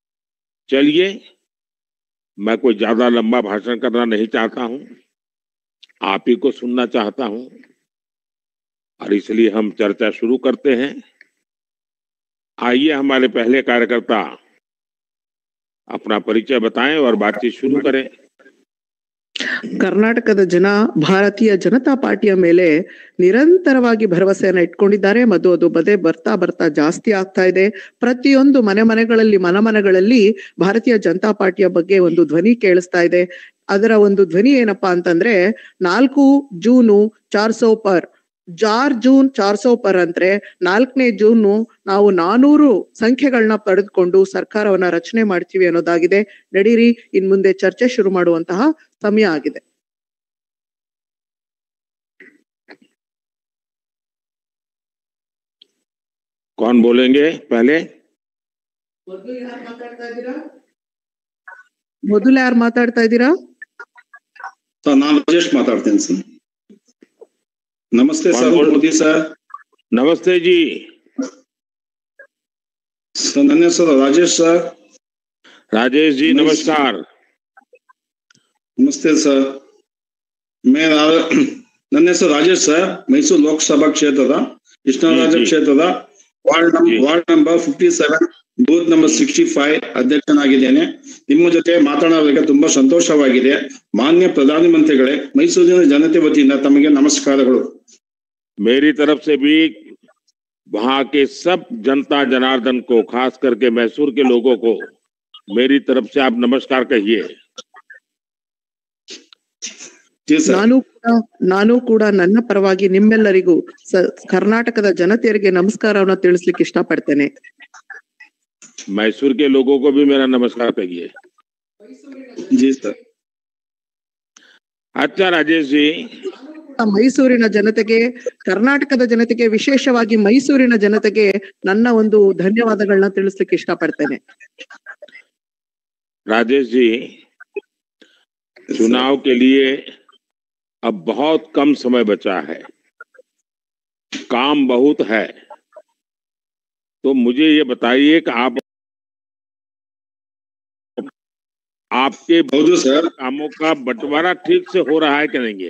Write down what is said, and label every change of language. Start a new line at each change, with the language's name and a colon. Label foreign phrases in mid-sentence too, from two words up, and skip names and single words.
Hindi: चलिए, मैं कोई ज्यादा लंबा भाषण करना नहीं चाहता हूं। आप ही को सुनना चाहता हूं और इसलिए हम चर्चा शुरू करते हैं। आइए हमारे पहले कार्यकर्ता अपना परिचय बताएं और बातचीत शुरू करें।
Kannada: ಕರ್ನಾಟಕದ ಜನ ಭಾರತೀಯ ಜನತಾ ಪಾರ್ಟಿಯ ಮೇಲೆ ನಿರಂತರವಾಗಿ ಭರವಸೆಯನ್ನ ಇಟ್ಕೊಂಡಿದ್ದಾರೆ ಮತ್ತು ಅದು ಬರ್ತಾ ಬರ್ತಾ ಜಾಸ್ತಿ ಆಗ್ತಾ ಇದೆ. ಪ್ರತಿಯೊಂದು ಮನೆಗಳಲ್ಲಿ ಭಾರತೀಯ ಜನತಾ ಪಾರ್ಟಿಯ ಬಗ್ಗೆ ಒಂದು ಧ್ವನಿ ಕೇಳಿಸ್ತಾ ಇದೆ. ಅದರ ಒಂದು ಧ್ವನಿ ಏನಪ್ಪಾ ಅಂತಂದ್ರೆ 4 ಜೂನು 400 ಪರ್ 4 ಜೂನ್ 400 ಪರ್ ಅಂದ್ರೆ 4ನೇ ಜೂನ್ ನಾವು 400 ಸಂಖ್ಯೆಗಳನ್ನ ಪಡೆದುಕೊಂಡು ಸರ್ಕಾರವನ್ನ ರಚನೆ ಮಾಡ್ತೀವಿ ಅನ್ನೋದಾಗಿದೆ. ನಡೀರಿ ಇನ್ ಮುಂದೆ ಚರ್ಚೆ ಶುರು ಮಾಡುವಂತಹ ಸಮಯ ಆಗಿದೆ.
Hindi: कौन बोलेंगे पहले?
Kannada: ಮೊದಲು ಯಾರು ಮಾತಾಡ್ತಾ ಇದ್ದೀರಾ? ನಾನು ರಾಜೇಶ್ ಮಾತಾಡ್ತೇನೆ ಸರ್. ನಮಸ್ತೆ ಸರ್. ಮೋದಿ ಸರ್
Hindi: नमस्ते जी सर.
Kannada: ನನ್ನ ಹೆಸರು ರಾಜೇಶ್ ಸರ್.
Hindi: राजेश जी नमस्कार.
Kannada: ನಮಸ್ತೆ ಸರ್. ನನ್ನ ಹೆಸರು ರಾಜೇಶ್ ಸರ್. ಮೈಸೂರು ಲೋಕಸಭಾ ಕ್ಷೇತ್ರದ ಕೃಷ್ಣರಾಜ ಕ್ಷೇತ್ರದ ವಾರ್ಡ್ ನಂಬರ್ 57 ಬೂತ್ ನಂಬರ್ 65 ಅಧ್ಯಕ್ಷನಾಗಿದ್ದೇನೆ. ನಿಮ್ಮ ಜೊತೆ ಮಾತನಾಡಲಿಕ್ಕೆ ತುಂಬಾ ಸಂತೋಷವಾಗಿದೆ. ಮಾನ್ಯ ಪ್ರಧಾನಮಂತ್ರಿಗಳೇ, ಮೈಸೂರಿನ ಜನತೆ ವತಿಯಿಂದ ತಮಗೆ ನಮಸ್ಕಾರಗಳು.
Hindi: मेरी तरफ से भी वहां के सब जनता जनार्दन को, खास करके मैसूर के लोगों को मेरी तरफ से आप नमस्कार कहिए.
Kannada: ನಾನು ಕೂಡ ನನ್ನ ಪರವಾಗಿ ನಿಮ್ಮೆಲ್ಲರಿಗೂ ಕರ್ನಾಟಕದ ಜನತೆಯರಿಗೆ ನಮಸ್ಕಾರವನ್ನ ತಿಳಿಸ್ಲಿಕ್ಕೆ ಇಷ್ಟಪಡ್ತೇನೆ.
Hindi: मैसूर के लोगों को भी मेरा नमस्कार कहिए. जी सर. अच्छा राजेश जी,
Kannada: ಮೈಸೂರಿನ ಜನತೆಗೆ, ಕರ್ನಾಟಕದ ಜನತೆಗೆ, ವಿಶೇಷವಾಗಿ ಮೈಸೂರಿನ ಜನತೆಗೆ ನನ್ನ ಒಂದು ಧನ್ಯವಾದಗಳನ್ನ ತಿಳಿಸ್ಲಿಕ್ಕೆ ಇಷ್ಟಪಡ್ತೇನೆ.
Hindi: राजेश जी, चुनाव के लिए अब बहुत कम समय बचा है, काम बहुत है, तो मुझे ये बताइए कि आपके कामों का बंटवारा ठीक से हो रहा है कि नहीं?